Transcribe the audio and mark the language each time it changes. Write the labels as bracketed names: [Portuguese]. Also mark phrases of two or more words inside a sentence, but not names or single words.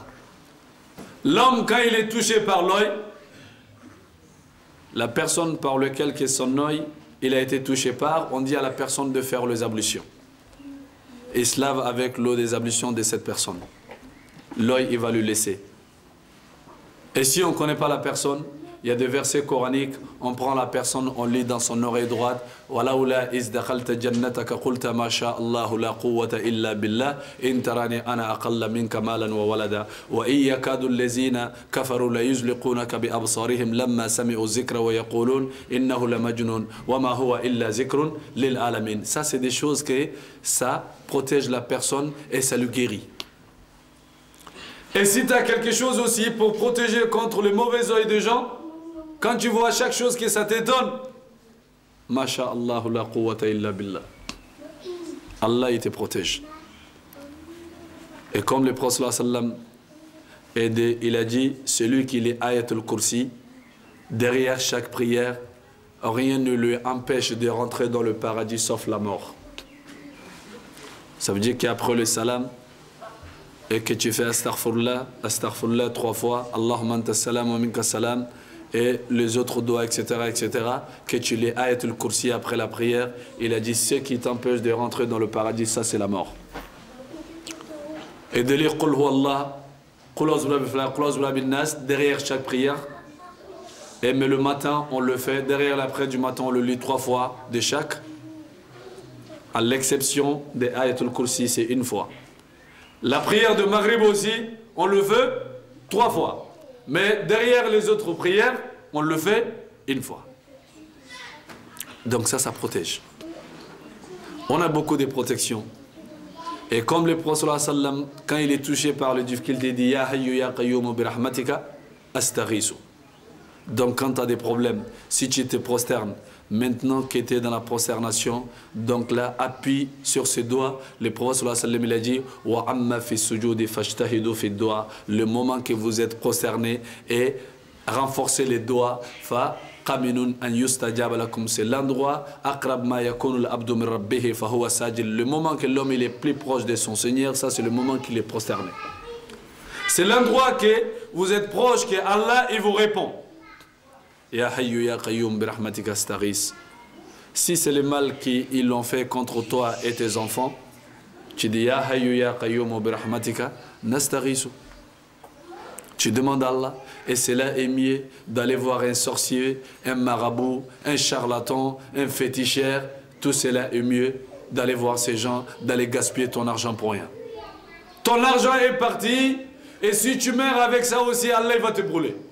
[French] L'homme, quand il est touché par l'œil, la personne par laquelle son œil, il a été touché par, on dit à la personne de faire les ablutions. Et se lave avec l'eau des ablutions de cette personne. L'œil, il va lui laisser. Et si on ne connaît pas la personne, il y a des versets coraniques, on prend la personne, on lit dans son oreille droite, [Arabic] ولولا إذ دخلت جنتك قلت ما شاء الله لا قوة إلا بالله إن ترن أنا أقل منك مالا وولدا وإن يكاد الذين كفروا ليزلقونك بأبصارهم لما سمعوا الذكر ويقولون إنه لمجنون وما هو إلا ذكر للعالمين. [French] Ça, c'est des choses que ça protège la personne et ça le guérit. Et si tu as quelque chose aussi pour protéger contre les mauvais oeils des gens, quand tu vois chaque chose que ça t'étonne, [Arabic] ما شاء الله لا قوة إلا بالله. [French] Allah, il te protège. Et comme le prophète sallam il a dit, celui qui lit Ayatul Kursi, derrière chaque prière, rien ne lui empêche de rentrer dans le paradis sauf la mort. Ça veut dire qu'après le salam, et que tu fais [Arabic] أستغفر الله، أستغفر الله [French] 3 fois, [Arabic] اللهم أنت سلام ومنك سلام, [French] et les autres doigts, etc., que tu les ayatul kursi après la prière, il a dit, ce qui t'empêche de rentrer dans le paradis, ça c'est la mort. Et de lire Qul huwallah, Qul a'udhu bin nas, derrière chaque prière, et mais le matin, on le fait, derrière la prière du matin, on le lit 3 fois de chaque, à l'exception des ayatul kursi, c'est 1 fois. La prière de Maghrib aussi, on le fait 3 fois. Mais derrière les autres prières, on le fait 1 fois. Donc ça protège. On a beaucoup de protections. Et comme le prophète sallam, quand il est touché par le difficulté, il dit [Arabic] يا حي يا قيوم برحمتك أستغيث. [French] Donc quand tu as des problèmes, si tu te prosternes, maintenant que tu es dans la prosternation, donc là, appuie sur ses doigts. Le prophète [Arabic] صلى الله عليه وسلم, [French] il a dit [Arabic] وأما في سجودي فاجتهدوا في [French] doigts. Le moment que vous êtes prosterné, et renforcez les doigts. [Arabic] فقمن أن يستجاب لكم. [French] C'est l'endroit [Arabic] أقرب ما يكون العبد من ربه فهو ساجد. [French] Le moment que l'homme il est plus proche de son Seigneur, ça c'est le moment qu'il est prosterné. C'est l'endroit que vous êtes proche, que Allah il vous répond. [Arabic] يا حي يا قيوم برحمتك أستغيث. [French] Si c'est le mal qu'ils l'ont fait contre toi et tes enfants, tu dis [Arabic] يا حي يا قيوم برحمتك نستغيث. [French] Tu demandes à Allah, et cela est mieux d'aller voir un sorcier, un marabout, un charlatan, un féticheur. Tout cela est mieux d'aller voir ces gens, d'aller gaspiller ton argent pour rien. Ton argent est parti, et si tu meurs avec ça aussi, Allah va te brûler.